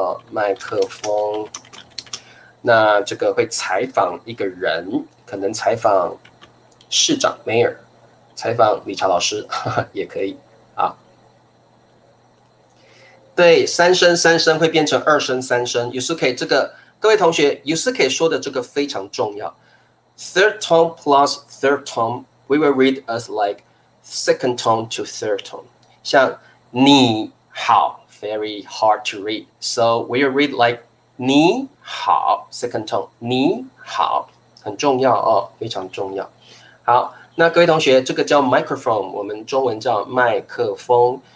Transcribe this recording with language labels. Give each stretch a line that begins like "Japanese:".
Chinese: 麦克风，那这个会采访一个人，可能采访市长 Mayor， 采访理查老师也可以啊。对，3声会变成2声3声。Yusuke 这个各位同学 ，Yusuke 说的这个非常重要。
English: Third tone plus third tone, we will read as like second tone to third tone。
Chinese: 像你好。
English: Very hard to read. So we read like 你好 second tone.
Chinese: 你好很重要非常重要。好，那各位同学，这个叫 microphone， 我们中文叫麦克风。